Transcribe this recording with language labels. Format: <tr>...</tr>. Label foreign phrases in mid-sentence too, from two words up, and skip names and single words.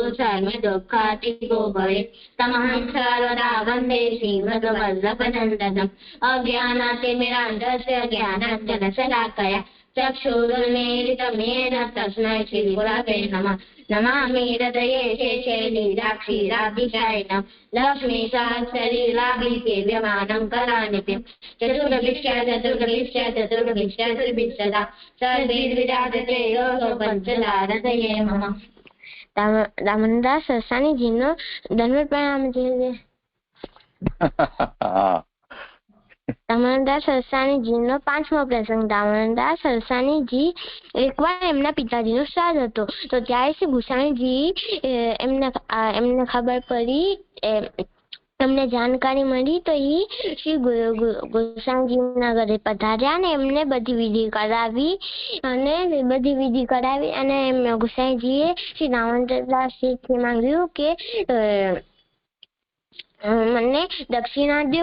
<sa>सर्वदुःखातिको भवेत् तमहं सर्वदा वन्दे श्रीमद्वल्लभनन्दनम् अज्ञानातिमिरान्धस्य ज्ञानाञ्जनशलाकया चक्षुरुन्मीलितं येन तस्मै श्रीगुरवे नमः नमामि हृदये शेषे लीलाक्षीराभिषायणं लक्ष्मी सहस्रलीलाभिः सेव्यमानं कलानिधिं चतुर्भिश्च सर्वैर्विराजते योगो पञ्चदारतये मम दामनदास सरसानीजीનો</sa> <gu>દંડવત પ્રણામ છે. દામનદાસ સરસાણીજીનો 5મો પ્રસંગ. દામનદાસ સરસાણીજી એકવાર એમના પિતાજીનો શ્રાદ્ધ હતો તો ત્યારે શ્રી ગુસાઈજી એમને ખબર પડી, એમને જાણકારી મળી તો એ શ્રી ગુસાઈજીના ઘરે પધાર્યા અને એમને બધી વિધિ કરાવી અને ગુસાઈજીએ શ્રી દામનદાસજીથી માંગ્યું કે મને દક્ષિણા દો.</gu>